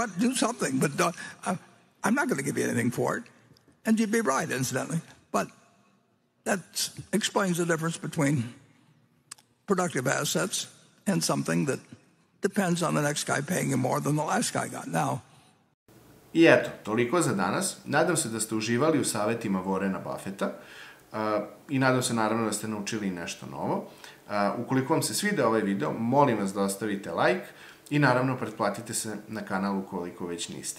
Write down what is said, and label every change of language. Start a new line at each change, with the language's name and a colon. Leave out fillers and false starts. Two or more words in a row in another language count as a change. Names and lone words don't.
English: What? Do something. But I'm not going to give you anything for it. And you'd be right, incidentally. But that explains the difference between productive assets and something that depends on the next guy paying you more than the last guy got. Now,
Serbian: I eto, toliko za danas. Nadam se da ste uživali u savetima Warrena Buffetta i nadam se naravno da ste naučili nešto novo. Ukoliko vam se svideo ovaj video, molim vas da ostavite like i naravno pretplatite se na kanal ukoliko već niste.